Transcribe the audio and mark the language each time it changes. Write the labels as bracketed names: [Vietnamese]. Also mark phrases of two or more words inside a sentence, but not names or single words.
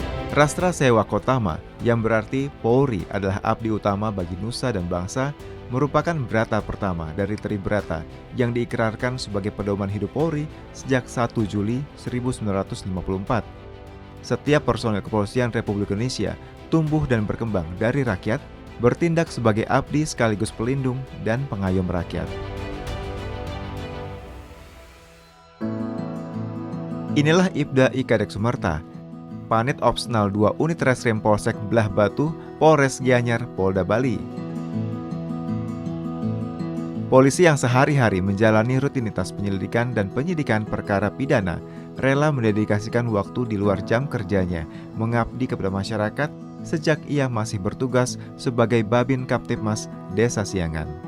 [Indonesian] Rastra Sewa Kotama, yang berarti Polri adalah abdi utama bagi nusa dan bangsa, merupakan brata pertama dari Tribrata yang diikrarkan sebagai pedoman hidup Polri sejak 1 Juli 1954. Setiap personel kepolisian Republik Indonesia tumbuh dan berkembang dari rakyat, bertindak sebagai abdi sekaligus pelindung dan pengayom rakyat. Inilah Ibda I Kadek Sumerta, Panit Opsional 2 Unit Reskrim Polsek Belah Batu, Polres Gianyar, Polda Bali. Polisi yang sehari-hari menjalani rutinitas penyelidikan dan penyidikan perkara pidana rela mendedikasikan waktu di luar jam kerjanya mengabdi kepada masyarakat sejak ia masih bertugas sebagai Babin Kaptipmas Desa Siangan.